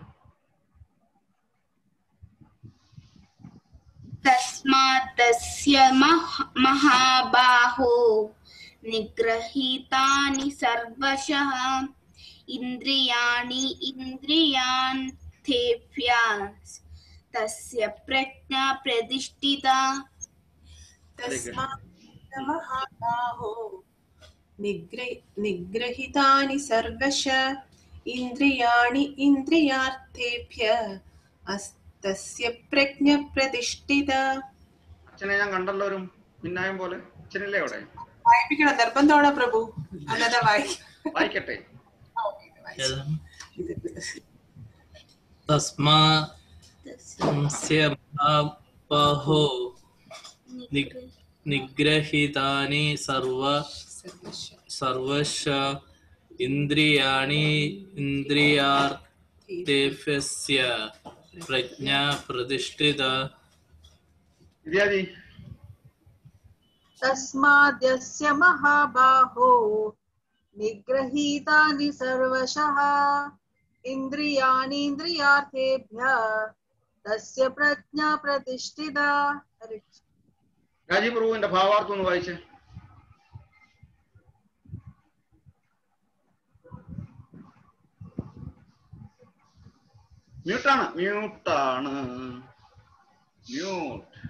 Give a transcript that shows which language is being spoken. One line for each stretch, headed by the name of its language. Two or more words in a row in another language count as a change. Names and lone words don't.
Sanskrit: तस्मादस्य महाबाहो निगृहीतानि सर्वशः इन्द्रियाणि इन्द्रियार्थेभ्यस्तस्य प्रज्ञा प्रतिष्ठिता. तस्मात् महाबाहो निगृहीतानि सर्वशः इन्द्रियाणि इन्द्रियार्थेभ्यस्तस्य प्रज्ञा प्रतिष्ठिता.
Malayalam: അച്ഛനെ ഞാൻ കണ്ടല്ലോ ഒരു മിന്നായം പോലെ. അച്ഛനല്ലേ അവിടെ? വായിപ്പിക്കണം നിർബന്ധമാണോ പ്രഭു? അല്ലാതെ വായിക്കട്ടെ.
Sanskrit: തസ്മാസ്യ മഹാബാഹോ നിഗ്രഹീതാനി സർവശ ഇന്ദ്രിയാണി ഇന്ദ്രിയാർത്ഥേഭ്യസ്യ പ്രജ്ഞാ പ്രതിഷ്ഠിത. तस्माद्यस्य महाबाहो निगृहीतानि सर्वशः इन्द्रियाणीन्द्रियार्थेभ्यः तस्य प्रज्ञा प्रतिष्ठिता.
Malayalam: രാജീവ് പ്രഭുവിന്റെ ഭാവാർത്ഥം ഒന്ന് വായിച്ചേ. മ്യൂട്ടാണ്. മ്യൂട്ട്.